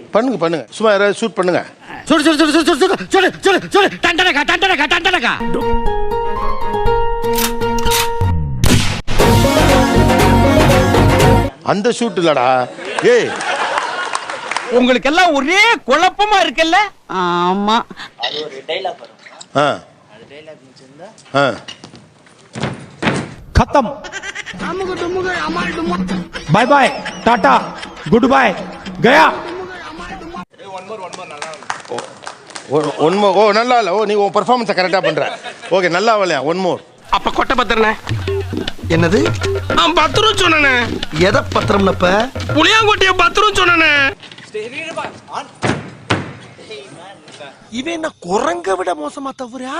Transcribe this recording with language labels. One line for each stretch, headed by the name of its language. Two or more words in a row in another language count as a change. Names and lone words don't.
Tamil: பண்ணுங்க சும்மா யாராவது ஷூட் பண்ணுங்க. அந்த ஷூட் இல்லடா. ஏய், உங்களுக்கு எல்லாம் ஒரே குழப்பமா இருக்குல்ல? ஆமா. அது ஒரு டயலாக் வரும். அது டயலாக் முடிச்சிருந்தா
English: खत्म bye bye tata good bye गया one more.
Tamil: ஓ நல்லா இல்ல. ஓ நீ உன்
English: performance correct
Tamil: பண்ற. ஓகே, நல்லா வரலையா?
English: one more.
Tamil: அப்ப கொட்டை பத்திரனே. என்னது? பத்திரம் சொன்னனே. எதை பத்திரம்னப்ப? புளியாங்கொட்டிய பத்திரம் சொன்னனே. இவன் என்ன குரங்க விட மோசமா தவறா?